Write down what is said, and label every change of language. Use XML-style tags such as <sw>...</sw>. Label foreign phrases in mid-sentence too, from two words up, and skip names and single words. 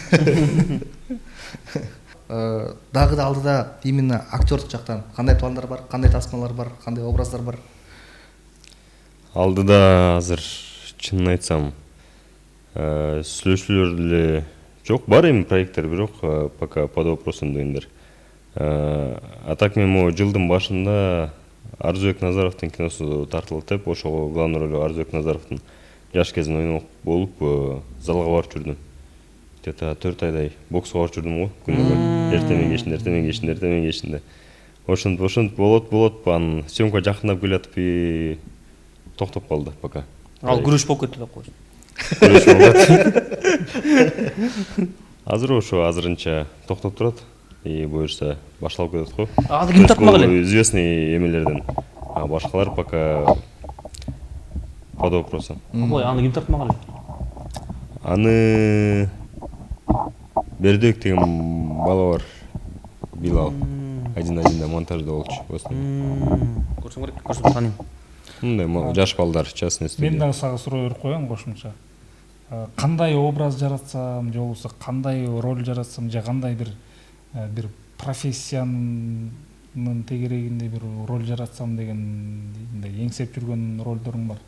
<ky>Дагы да алдыда именно актёрдук жактан кандай пландар бар, кандай тасмалар бар, кандай образдар бар? Алдыда азыр чынын айтсам сүйлөшүүлөр деле жок, бар эми проекттер, бирок</ky> <ru>пока под вопросом</ru> <ky>дегендер. А так мен могу жылдын башында Арзубек Назаровдун киносу тартылат деп, ошого</ky> <ru>главный роль</ru> <ky>Арзубек Назаровдун жаш кезинде ойномок болуп залга барып жүрдүм. Где-то 4 айдай бокско барып жүрдүм го, күнүгө. Эртемен кечинде. Ошентип болот. Анан съемка жакындап келатып и токтоп калды пока. Ал күрөш болуп кетти деп койсуң. Азыр ошо азырынча токтоп турат. И буюрса башталып кетет го. Азыр ким тартмак эле? Известный эмелерден. А башкалар</ky> <ru>пока под вопросом.</ru> <ky>Ой, аны ким тартмак эле? Аны Бердек деген бала бар. Билал. 1-1 монтажда болчу. Көрсөм керек, көрсөм таныйм. Мындай жаш балдар</ky> <ru>частный студия.</ru> <ky>Мен дагы сага суроо берип коеюн кошумча. Кандай образ жаратсам, же болбосо кандай роль жаратсам, же кандай бир профессиянын тегерегинде бир роль жаратсам деген эңсеп жүргөн ролдоруң бар?</ky>